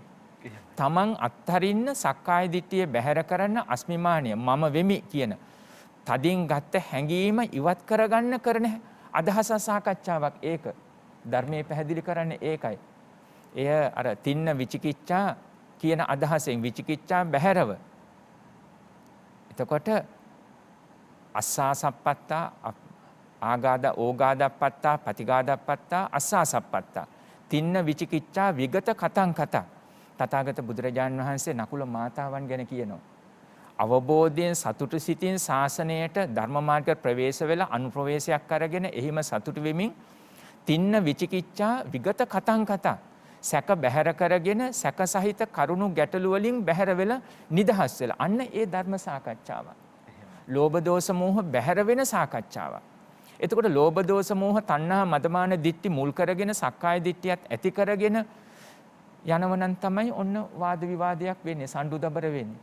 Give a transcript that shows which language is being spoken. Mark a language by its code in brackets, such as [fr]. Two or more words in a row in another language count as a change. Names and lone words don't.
[si] තමන් අත්හරින්න සක්කාය දිට්ඨිය බැහැර කරන්න අස්මිමානිය මම වෙමි කියන තදින් ගත්ත හැඟීම ඉවත් කරගන්න කරන අදහස සාකච්ඡාවක් ඒක. ධර්මයේ පැහැදිලි කරන්නේ ඒකයි. එය අර [pi] තින්න විචිකිච්ඡා [si] කියන අදහසෙන් විචිකිච්ඡා බැහැරව. [pi] එතකොට අස්සාසප්පත්තා ඕගාදප්පත්තා පටිගාදප්පත්තා අස්සාසප්පත්තා තින්න විචිකිච්ඡා විගත කතං කතා. [si] තථාගත බුදුරජාණන් වහන්සේ නකුල මාතාවන් ගැන කියනවා. අවබෝධයෙන් සතුටු සිතින් ශාසනයට ධර්ම මාර්ග ප්‍රවේශ වෙලා අනුප්‍රවේශයක් අරගෙන එහිම සතුටු වෙමින් [pi] තින්න විචිකිච්ඡා විගත කතං කතා [si] සැක බැහැර කරගෙන සැක සහිත කරුණු ගැටලු වලින් බැහැර වෙලා නිදහස් වෙලා අන්න ඒ ධර්ම සාකච්ඡාවක්. ලෝභ දෝෂ මෝහ බැහැර වෙන සාකච්ඡාවක්. එතකොට ලෝභ දෝෂ මෝහ තණ්හා මදමාන දිට්ටි මුල් කරගෙන සක්කාය දිට්ඨියත් ඇති කරගෙන යනවනම් තමයි ඔන්න වාද විවාදයක් වෙන්නේ සම්ඩුදබර වෙන්නේ.